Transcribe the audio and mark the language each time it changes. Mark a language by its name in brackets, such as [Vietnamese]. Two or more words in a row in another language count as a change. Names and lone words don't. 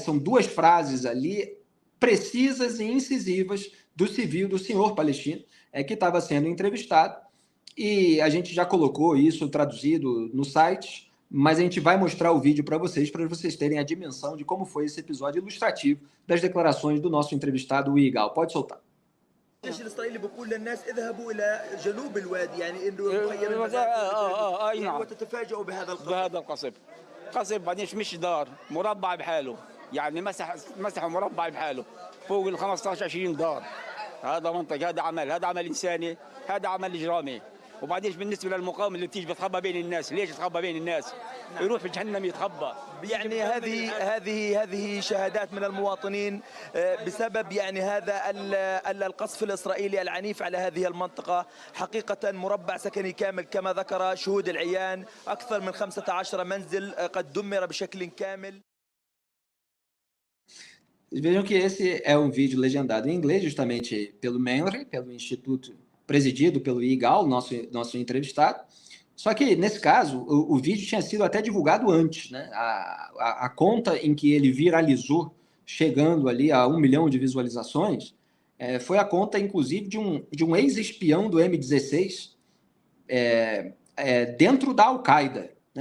[Portuguese] São 2 frases ali, precisas e incisivas, do senhor palestino, que estava sendo entrevistado, e a gente já colocou isso traduzido no site, mas a gente vai mostrar o vídeo para vocês terem a dimensão de como foi esse episódio ilustrativo das declarações do nosso entrevistado, o Igal. Pode soltar. [Arabic] الجيش الاسرائيلي بيقول للناس اذهبوا الى جنوب الوادي يعني انه نعم وتتفاجئوا بهذا القصف. بهذا قصف بعدين مش دار مربع بحاله يعني مسح مربع بحاله فوق ال 15 20 دار. هذا منطق، هذا عمل انساني، هذا عمل اجرامي. وبعدين بالنسبه للمقاومه اللي بتيجي بتخبى بين الناس، ليش تخبى بين الناس؟ يروح في جهنم يتخبى. يعني هذه شهادات من المواطنين بسبب يعني هذا القصف الاسرائيلي العنيف على هذه المنطقه. حقيقه مربع سكني كامل كما ذكر شهود العيان، اكثر من 15 منزل قد دمر بشكل كامل. [Portuguese] Vejam que esse é um vídeo legendado em inglês, justamente pelo MENRI, pelo Instituto presidido pelo Igal, nosso entrevistado. Só que, nesse caso, o vídeo tinha sido até divulgado antes, né? A conta em que ele viralizou, chegando ali a 1 milhão de visualizações, foi a conta, inclusive, de um ex-espião do M16 dentro da Al-Qaeda, né?